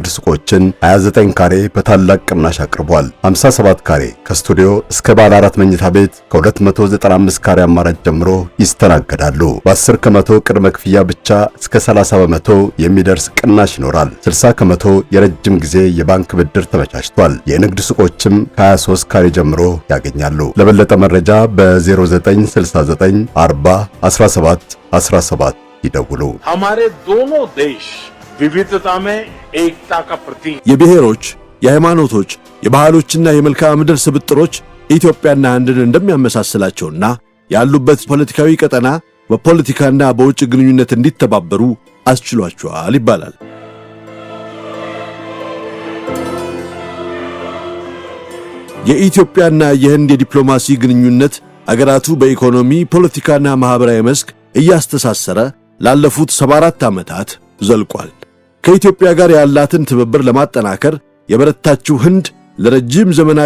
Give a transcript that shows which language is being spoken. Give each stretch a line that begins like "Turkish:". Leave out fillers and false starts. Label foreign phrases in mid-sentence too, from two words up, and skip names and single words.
Amharic: ሱቆችን 29 ካሬ በታላቅ ቅናሽ አቅርቧል። 57 ካሬ ከስቱዲዮ እስከ ባለ 4 መኝታ ቤት ከ295 ካሬ አማራጭ ጀምሮ ይስተናገዳሉ። በ10 ከመቶ ቅድመ ክፍያ ብቻ እስከ 30 በመቶ የሚደርስ ቅናሽ ይኖራል። 60 ከመቶ የረጅም ጊዜ የባንክ ብድር ተመቻችቷል። የንግድ ሱቆችም ከ23 ካሬ ጀምሮ ያገኛሉ። ለበለጠ መረጃ በ0969 40 17 17 ይደውሉ።
Hindi: हमारे दोनों देश विविधता में एकता का प्रतीक।
Amharic: የብሔሮች፣ የሃይማኖቶች፣ የባህሎችና የመልክዓ ምድር ስብጥሮች ኢትዮጵያና ህንድን እንደሚያመሳስላቸውና ያሉበት ፖለቲካዊ ቀጠና በፖለቲካና በውጭ ግንኙነት እንዲተባበሩ አስችሏቸዋል ይባላል። የኢትዮጵያና የህንድ የዲፕሎማሲ ግንኙነት አገራቱ በኢኮኖሚ ፖለቲካና ማህበራዊ መስክ እያስተሳሰረ ላለፉት 74 ዓመታት ዘልቋል። ከኢትዮጵያ ጋር ያላትን ትብብር ለማጠናከር የበረታችው ህንድ ለረጅም ዘመናት